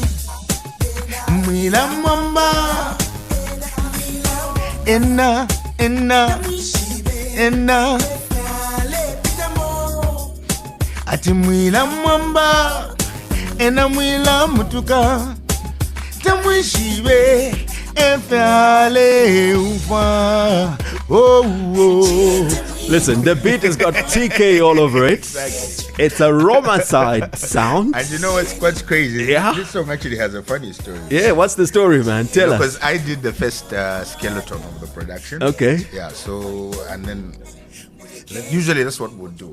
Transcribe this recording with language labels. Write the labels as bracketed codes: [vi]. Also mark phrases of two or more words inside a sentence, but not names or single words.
[bem] mwila mwamba ena ati mwila mwamba ena mwila mutuka tamwishibe efyale ufa. [en] Listen, the beat has got TK all over it. Exactly. It's a Romacide sound. And you know what's crazy? Yeah. This song actually has a funny story. Yeah, what's the story, man? Tell us. Because I did the first skeleton of the production. Okay. Yeah, so, and then usually that's what we'll do.